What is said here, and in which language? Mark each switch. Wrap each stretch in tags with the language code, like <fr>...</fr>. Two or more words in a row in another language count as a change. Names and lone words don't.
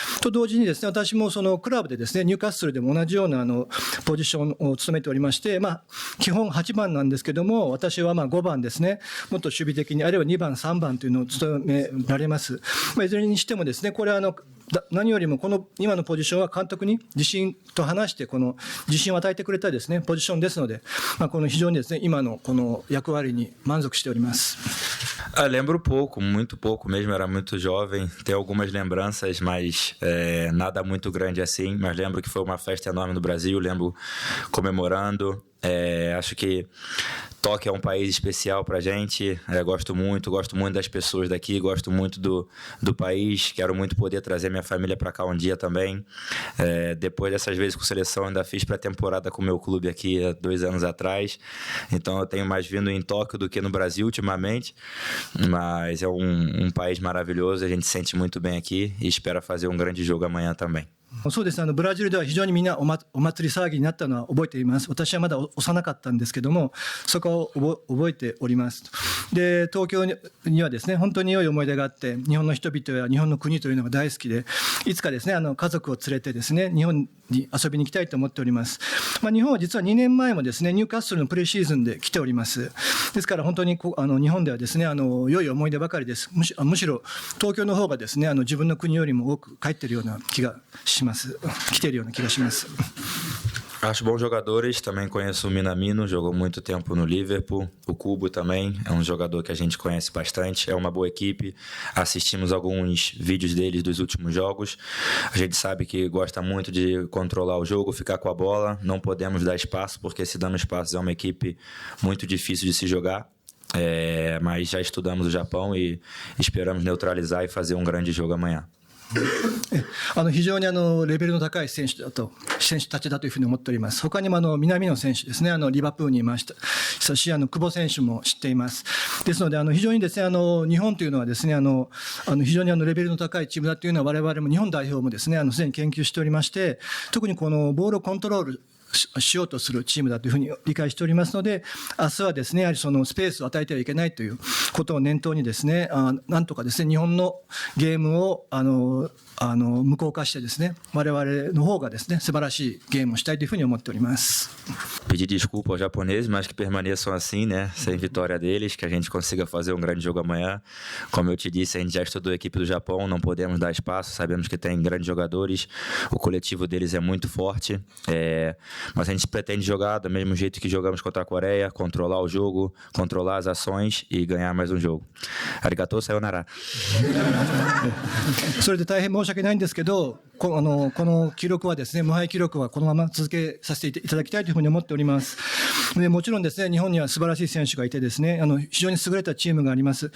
<ja>と同時にですね、私もそのクラブでですねニューカッスルでも同じようなポジションを務めておりまして、基本8番なんですけども、私は5番ですね、もっと守備的に、あるいは2番3番というのを務められます。いずれにしてもですね、これは何よりもこの今のポジションは監督に自信と話してこの自信を与えてくれたですねポジションですのde, この非常にですね今のこの役割に満足しております。</ja> <pt>Lembro pouco, muito pouco mesmo, era muito jovem, tenho algumas lembranças, mas nada muito grande assim, mas lembro que foi uma festa enorme no Brasil, lembro comemorando. Acho que Tóquio é um país especial pra gente, gosto muito das pessoas daqui, gosto muito do país, quero muito poder trazer minha família pra cá um dia também. Depois dessas vezes com seleção, ainda fiz pré-temporada com o meu clube aqui há 2 anos atrás, então eu tenho mais vindo em Tóquio do que no Brasil ultimamente, mas é um país maravilhoso, a gente se sente muito bem aqui e espera fazer um grande jogo amanhã também.</pt> <ja>そうですね、ブラジルでは非常にみんなお祭り騒ぎになったのは覚えています。私はまだ幼かったんですけども、そこを覚えております。で東京にはですね本当に良い思い出があって、日本の人々や日本の国というのが大好きで、いつかですね家族を連れてですね日本に遊びに行きたいと思っております。日本は実は2年前もですねニューカッスルのプレシーズンで来ております。ですから本当に日本ではですね良い思い出ばかりです。むしろ東京の方がですね自分の国よりも多く帰っているような気がします。来ているような気がします。</ja> <pt>Acho bons jogadores, também conheço o Minamino, jogou muito tempo no Liverpool, o Kubo também é um jogador que a gente conhece bastante, é uma boa equipe, assistimos alguns vídeos deles dos últimos jogos, a gente sabe que gosta muito de controlar o jogo, ficar com a bola, não podemos dar espaço, porque se damos espaço é uma equipe muito difícil de se jogar, mas já estudamos o Japão e esperamos neutralizar e fazer um grande jogo amanhã.</pt> <ja>非常にレベルの高い選手たちだというふうに思っております。他にも南野選手ですね、リバプールにいましたし、久保選手も知っています。ですので、非常にですね、日本というのはですね、非常にレベルの高いチームだというのは、我々も日本代表もですね、すでに研究しておりまして、特にこのボールをコントロールしようとするチームだというふうに理解しておりますので、明日はですね、やはりそのスペースを与えてはいけないということを念頭にですね、なんとかですね、日本のゲームを無効化してですね、我々の方がですね、素晴らしいゲームをしたいというふうに思っております。</ja> <pt>Pedir desculpa aos japoneses, mas que permaneçam assim, né? Sem vitória deles, que a gente consiga fazer um grande jogo amanhã. Como eu te disse, a gente já estudou a equipe do Japão, não podemos dar espaço, sabemos que tem grandes jogadores, o coletivo deles é muito forte, mas a gente pretende jogar do mesmo jeito que jogamos contra a Coreia, controlar o jogo, controlar as ações e ganhar mais um jogo.</pt> <ja>ありがとう、さようなら. それで大変申し訳ないんですけど、この記録はですね、無敗記録はこのまま続けさせていただきたいというふうに思っております。でもちろんですね、日本には素晴らしい選手がいてですね、非常に優れたチームがあります。</ja>